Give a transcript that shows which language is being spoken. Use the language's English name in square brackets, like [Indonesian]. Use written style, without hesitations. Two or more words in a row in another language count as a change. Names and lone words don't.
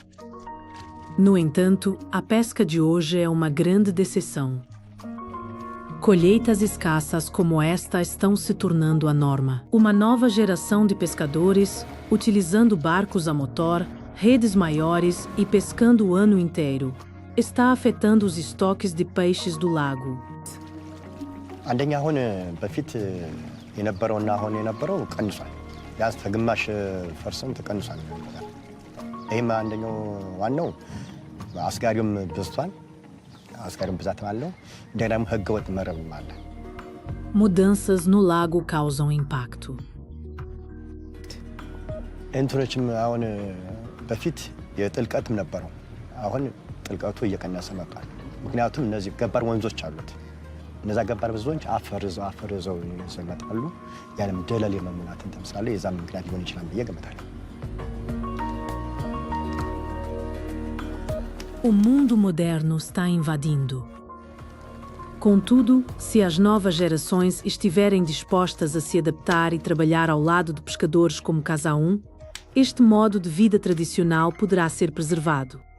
[Portuguese] No entanto, a pesca de hoje é uma grande decepção. Colheitas escassas como esta estão se tornando a norma. Uma nova geração de pescadores, utilizando barcos a motor, redes maiores e pescando o ano inteiro, está afetando os estoques de peixes do lago. [Amharic] አንደኛ አሁን በፊት የነበረውና አሁን የነበረው ቀንሷል። ቢያንስ ከግማሽ ፐርሰንት ቀንሷል። ይህም አንደኛው ዋናው አስጋሪውም በዝቷል። አስጋሪውም ብዛትም አለው። እንደገና ደግሞ ህገወጥ መረብም አለ። [Portuguese] Mudanças no lago causam impacto. [Amharic] እንትኖችም አሁን በፊት የጥልቀትም ነበረው። አሁን ጥልቀቱ እየቀነሰ መጥቷል። ምክንያቱም እነዚህ ገባር ወንዞች አሉት። እነዛ ገባር ወንዞች አፈርዘው ይመጣሉ። ያንም ደለል የመሙላት እንትን ስላለ የዛም ምክንያት ሊሆን ይችላል ብዬ ገምታለሁ። [Portuguese] O mundo moderno está invadindo. Contudo, se as novas gerações estiverem dispostas a se adaptar e trabalhar ao lado de pescadores como Casa 1, este modo de vida tradicional poderá ser preservado.